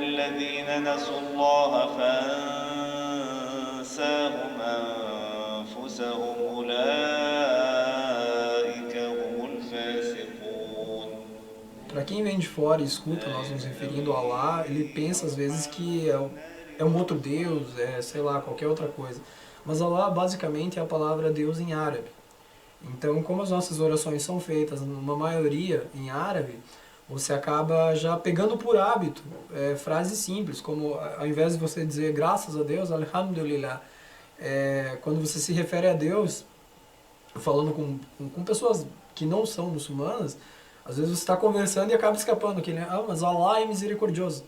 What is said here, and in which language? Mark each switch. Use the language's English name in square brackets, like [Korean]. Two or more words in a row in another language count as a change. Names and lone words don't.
[Arabic] الذين نسوا الله فأنساهم أنفسهم أولئك هم الفاسقون. [Portuguese] Para quem vem de fora e escuta nós nos referindo a Allah, ele pensa às vezes que é um outro Deus, sei lá, qualquer outra coisa. Mas Allah basicamente é a palavra Deus em árabe. Então, como as nossas orações são feitas, numa maioria, em árabe, você acaba já pegando por hábito frases simples, como ao invés de você dizer graças a Deus, alhamdulillah, quando você se refere a Deus, falando com pessoas que não são muçulmanas, às vezes você está conversando e acaba escapando aquele, mas Allah é misericordioso.